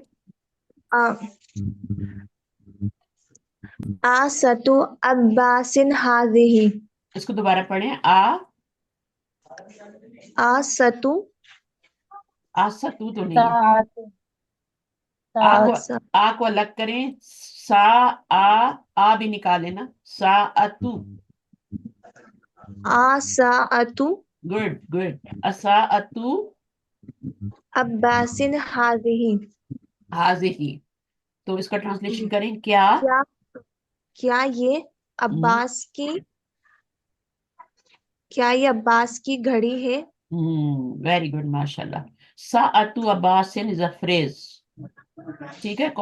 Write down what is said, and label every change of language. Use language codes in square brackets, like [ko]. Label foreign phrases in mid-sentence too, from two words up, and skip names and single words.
[ar] أ، ساعةُ عباسٍ هذه. [hi] इसको दोबारा पढ़ें। [ar] आसतु [hi] आसतू तो नहीं है, [ar] सात [hi] आ को, [ar] सात आसा [hi] आ को अलग करें, सा, आ भी निकाले ना, सा अतु, [ar] आसाअतु [en] good good, [ar] असा अतु عباسٍ هذه. [hi] हाजिही। तो इसका ट्रांसलेशन जी। करें क्या? क्या क्या ये अब्बास की क्या ये अब्बास की घड़ी है? [en] very good, माशाल्लाह। [ar] ساعةُ عباسٍ [en] is a phrase, [hi] ठीक है।